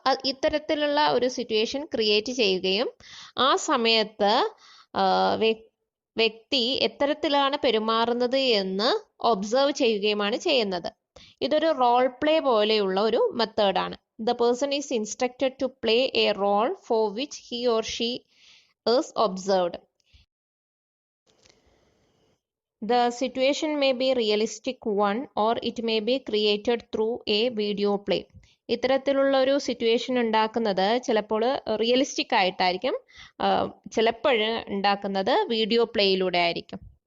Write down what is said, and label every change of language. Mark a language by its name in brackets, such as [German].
[Malayalam] ഇത്തരത്തിലുള്ള ഒരു situation create ചെയ്യുകയും ആ സമയത്ത് വ്യക്തി എത്തരത്തിലാണ് പെരുമാറുന്നത് എന്ന് ഒബ്സർവ് ചെയ്യുകയുമാണ് ചെയ്യുന്നത്. ഇതൊരു റോൾ പ്ലേ പോലെയുള്ള ഒരു മെത്തേഡാണ്. [English] The person is instructed to play a role for which he or she is observed. The situation may be realistic one or it may be created through a video play. [Malayalam] ഇത്തരത്തിലുള്ള ഒരു situation ഉണ്ടാക്കുന്നത് ചിലപ്പോൾ realistic ആയിട്ടായിരിക്കും, ചിലപ്പോൾ ഉണ്ടാക്കുന്നത് video പ്ലേയിലൂടെ ആയിരിക്കും.